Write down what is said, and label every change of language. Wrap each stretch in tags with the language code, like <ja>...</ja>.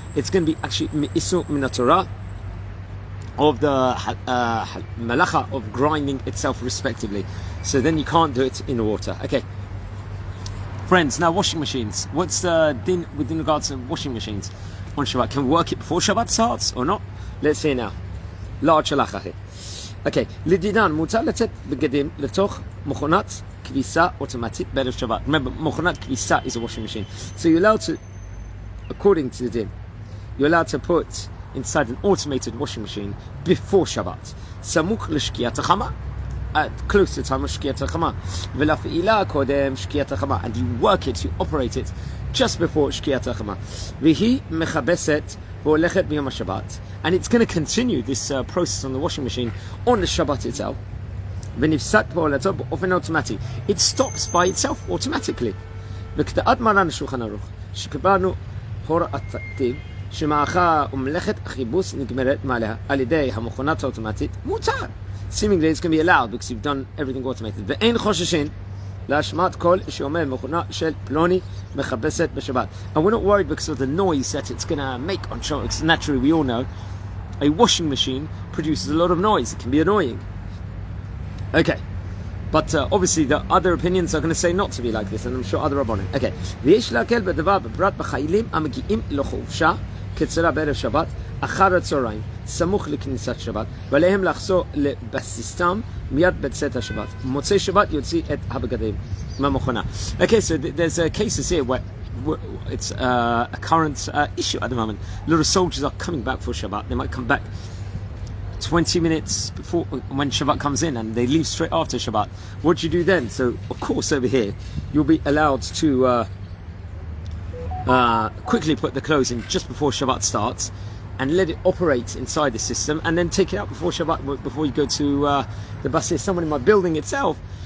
<en>It's going to be actually isu min Torah of the malacha of grinding itself respectively. So then you can't do it in the water. Okay, friends, now washing machines. What's the din within regards to washing machines on Shabbat? Can we work it before Shabbat starts or not? Let's hear now. Large halacha here.</en> <he>Okay, לדידן מותר לצאת בגדים לתוך מכונת כביסה אוטומטית בערב שבת.</he> <en>Remember,</en> <he>מכונת כביסה</he> <en>is a washing machine. So you're allowed to, according to the din, you're allowed to put inside an automated washing machine before Shabbat.</en> <he>סמוך לשקיעת החמה.</he> <en>Close to the time of שקיעת החמה.</en> <he>ולהפעילה קודם שקיעת החמה.</he> <en>And you work it, you operate it just before שקיעת החמה.</en> <he>והיא מכבסת והולכת ביום השבת.</he> <en>And it's going to continue this process on the washing machine on the Shabbat itself.</en> <he>ונפסק פעולתו באופן אוטומטי.</he> <en>It stops by itself automatically.</en> <he>וכתעת מרן שולחן ערוך, שקיבלנו הוראתיו, שמאחר ומלאכת החיבוס נגמרת מעליה על ידי המכונת האוטומטית, מותר.</he> <en>Seemingly it's going to be allowed because you've done everything automated.</en> <he>ואין חוששים להשמעת קול שאומר מכונה של פלוני מכבסת בשבת.</he> <en>And we're not worried because of the noise that it's going to make on Shabbat. Because naturally, we all know, a washing machine produces a lot of noise. It can be annoying. Okay. But obviously the other opinions are going to say not to be like this, and I'm sure other Rabbanim. Okay.</en> <he>ויש להקל בדבר בפרט בחיילים המגיעים לחופשה קצרה בערב שבת, אחר הצהריים, סמוך לכניסת שבת, ועליהם לחזור לבסיסתם מיד בצאת השבת. מוצאי שבת יוציא את הבגדים מהמכונה.</he> <en>Okay, so there's cases here where it's a current issue at the moment. A lot of soldiers are coming back for Shabbat. They might come back 20 minutes before when Shabbat comes in, and they leave straight after Shabbat. What do you do then? So of course over here you'll be allowed to quickly put the clothes in just before Shabbat starts and let it operate inside the system, and then take it out before Shabbat, before you go to the basis. Someone in my building itself,</en>